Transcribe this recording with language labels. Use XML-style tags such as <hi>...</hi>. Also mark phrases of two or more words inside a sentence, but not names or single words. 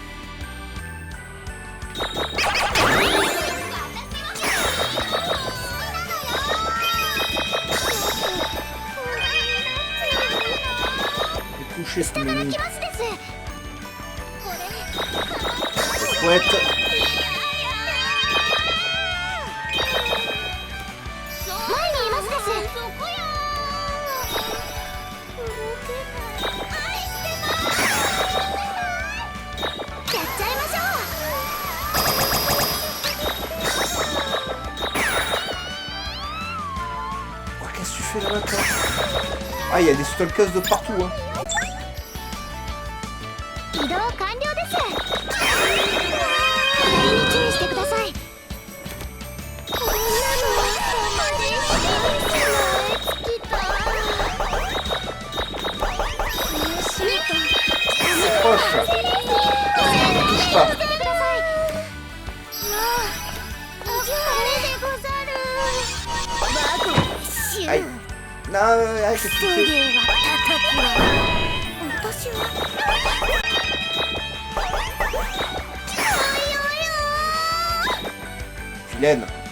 <fr>Toucher ce menu. Chouette.</fr> <ja>前にいますです。やっちゃいましょ</ja> <fr>Oh, qu'est-ce que tu fais là-bas, toi? Ah, il y a des stalkeuses de partout, hein.</fr> <ja>移動完了です。左に注意してください。こんなの真似してきた。</ja> <fr>C'est proche. Bouge pas. Aïe. Non, qu'est-ce que tu fais? Vilaine.</fr>